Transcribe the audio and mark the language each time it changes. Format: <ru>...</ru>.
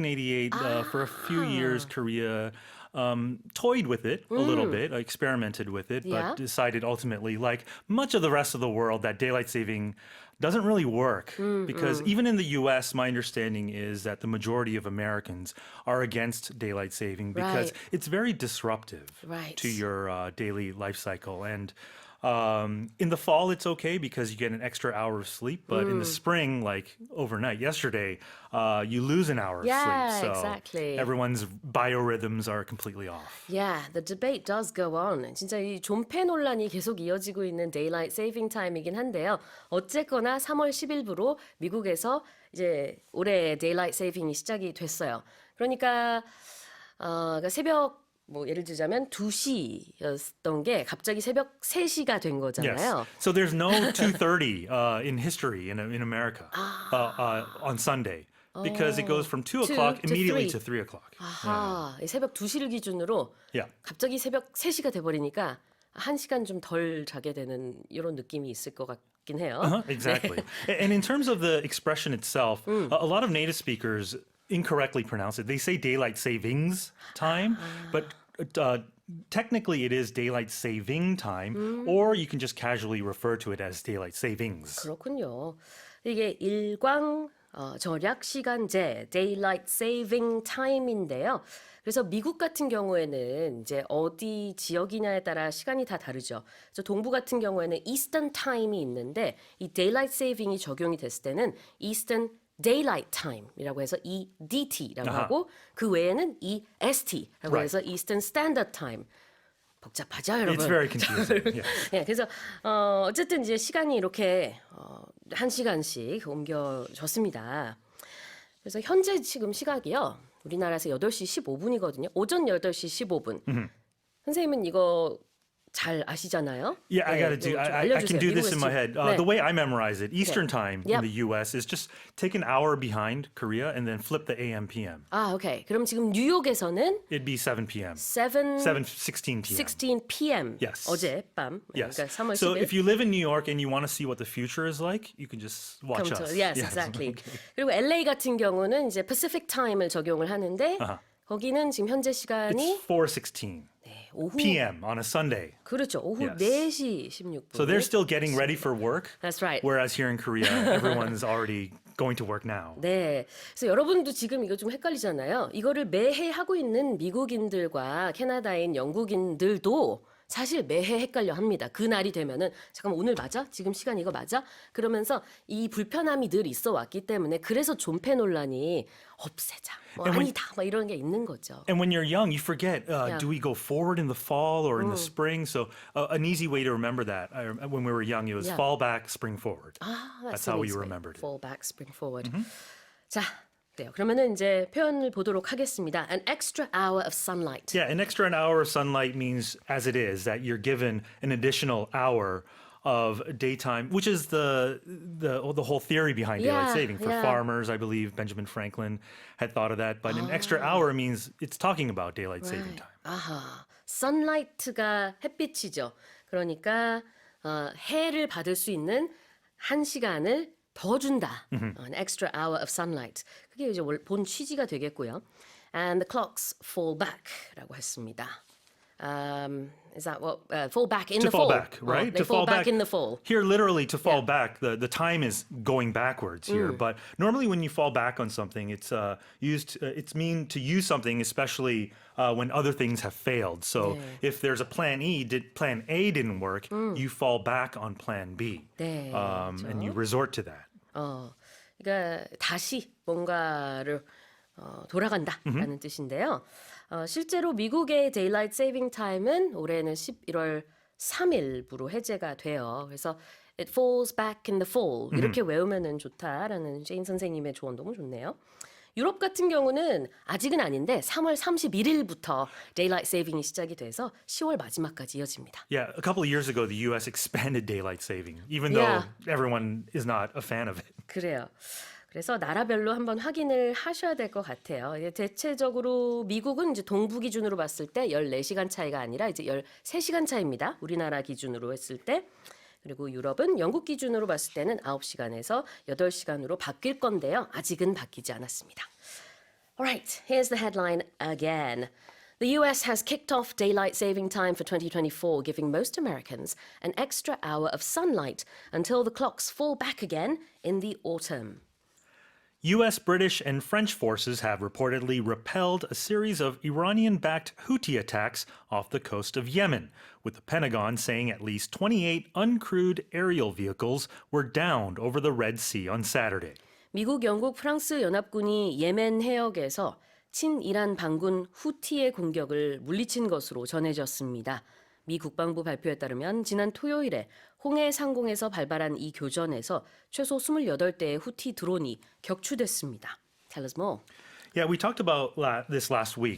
<en>1988, for a few years, Korea toyed with it a little bit, experimented with it, but decided ultimately, like much of the rest of the world, that daylight saving doesn't really work because even in the U.S., my understanding is that the majority of Americans are against daylight saving because it's very disruptive to your daily life cycle. And in the fall, it's okay because you get an extra hour of sleep. But in the spring, like overnight, yesterday, you lose an hour of sleep. So exactly. everyone's biorhythms are completely off. Yeah, the debate does go on.</en> <ko>진짜 이 존폐 논란이 계속 이어지고 있는 daylight saving time이긴 한데요. 어쨌거나 3월 10일부로 미국에서 이제 올해 daylight saving이 시작이 됐어요. 그러니까 새벽 뭐 예를 들자면 2시였던 게 갑자기 새벽 3시가 된 거잖아요.</ko> <en>Yes. So there's no 2:30 in history in America on Sunday because it goes from 2 o'clock immediately to 3 o'clock.</en> <ko>아하, 새벽 2시를 기준으로 갑자기 새벽 3시가 돼버리니까 1시간 좀 덜 자게 되는 이런 느낌이 있을 것 같긴 해요.</ko> <en>Exactly. And in terms of the expression itself, a lot of native speakers incorrectly pronounce it. They say daylight savings time, but technically it is daylight saving time, or you can just casually refer to it as daylight savings.</en> <ko>그렇군요. 이게 일광 절약 시간제 daylight saving time인데요. 그래서 미국 같은 경우에는 이제 어디 지역이냐에 따라 시간이 다 다르죠. 그래서 동부 같은 경우에는 Eastern Time이 있는데 이 daylight saving이 적용이 됐을 때는 Eastern Daylight Time이라고 해서 EDT라고 하고 그 외에는 EST라고 해서 Eastern Standard Time. 복잡하죠, 여러분?</ko> <en>It's very confusing.</en> <ko>네, 그래서 어쨌든 이제 시간이 이렇게 1시간씩 옮겨졌습니다. 그래서 현재 지금 시각이요. 우리나라에서 8시 15분이거든요. 오전 8시 15분. 선생님은 이거 잘 아시잖아요.</ko> <en>Yeah, I got to do. I can do this in my head. The way I memorize it, Eastern time in the U.S. is just take an hour behind Korea and then flip the AM PM.</en> <ko>오케이. 그럼 지금 뉴욕에서는</ko> <en>It'd be 7 p.m. 16 p.m. 16 p.m. Yes.</en> <ko>어젯밤.</ko> <en>Yes.</en> <ko>그러니까 3월 10일.</ko> <en>So if you live in New York and you want to see what the future is like, you can just watch us. Yes, exactly.</en> <ko>그리고 LA 같은 경우는 이제 Pacific Time을 적용을 하는데 거기는 지금 현재 시간이</ko> <en>It's 4:16.</en> <ko>오후</ko> <en>p.m. on a Sunday.</en> <ko>그렇죠. 오후</ko> <en>Yes.</en> <ko>4시 16분.</ko> <en>So they're still getting ready for work. That's right. Whereas here in Korea, everyone's already going to work now.</en> <ko>네. 그래서 여러분도 지금 이거 좀 헷갈리잖아요. 이거를 매해 하고 있는 미국인들과 캐나다인 영국인들도 사실 매해 헷갈려 합니다. 그날이 되면은 잠깐만 오늘 맞아? 지금 시간 이거 맞아? 그러면서 이 불편함이 늘 있어 왔기 때문에 그래서 존폐 논란이 없애자. 뭐 아니다. 막 이런 게 있는 거죠.</ko> <en>And when you're young, you forget, do we go forward in the fall or in the spring? So an easy way to remember that, when we were young, it was fall back, spring forward. That's how we remembered it. Fall back, spring forward.</en> <ko>자, 네, 그러면은 이제 표현을 보도록 하겠습니다.</ko> <en>An extra hour of sunlight. Yeah, an extra hour of sunlight means, as it is, that you're given an additional hour of daytime, which is the whole theory behind daylight saving. For farmers, I believe Benjamin Franklin had thought of that. But an extra hour means it's talking about daylight saving time.</en> <ko>아하, sunlight가 햇빛이죠. 그러니까 해를 받을 수 있는 1시간을 더 준다.</ko> <en>An extra hour of sunlight.</en> <ko>그게 이제 본 취지가 되겠고요.</ko> <en>And the clocks fall back</en> <ko>라고 했습니다.</ko> <en>Is that what? Fall back in to the fall back, right? They to fall back in the fall. Here, literally, to fall back, the time is going backwards here. But normally, when you fall back on something, it's used. It's mean to use something, especially when other things have failed. So, if there's a plan plan A didn't work, you fall back on plan B,</en> <ko>네,</ko> <en>and you resort to that.</en> <ko>그러니까 다시 뭔가를 돌아간다라는 뜻인데요. 실제로 미국의 Daylight Saving Time은 올해는 11월 3일부로 해제가 돼요. 그래서</ko> <en>It falls back in the fall</en> <ko>이렇게 외우면은 좋다라는 제인 선생님의 조언 너무 좋네요. 유럽 같은 경우는 아직은 아닌데 3월 31일부터 Daylight Saving이 시작이 돼서 10월 마지막까지 이어집니다.</ko> <en>Yeah, a couple of years ago, the U.S. expanded daylight saving, even though everyone is not a fan of it.</en> <ko>그래요. 그래서 나라별로 한번 확인을 하셔야 될 것 같아요. 대체적으로 미국은 이제 동부 기준으로 봤을 때 14시간 차이가 아니라 이제 13시간 차이입니다. 우리나라 기준으로 했을 때. 그리고 유럽은 영국 기준으로 봤을 때는 9시간에서 8시간으로 바뀔 건데요. 아직은 바뀌지 않았습니다.</ko> <en>Alright, here's the headline again. The US has kicked off daylight saving time for 2024, giving most Americans an extra hour of sunlight until the clocks fall back again in the autumn. U.S., British, and French forces have reportedly repelled a series of Iranian-backed Houthi attacks off the coast of Yemen, with the Pentagon saying at least 28 uncrewed aerial vehicles were downed over the Red Sea on Saturday.</en> <ko>미국, 영국, 프랑스 연합군이 예멘 해역에서 친이란 반군 후티의 공격을 물리친 것으로 전해졌습니다. 미 국방부 발표에 따르면 지난 토요일에 홍해 상공에서 발발한 이 교전에서 최소 28대의 후티 드론이 격추됐습니다.</ko> <en>Tell us more. Yeah, we talked about this last week</en>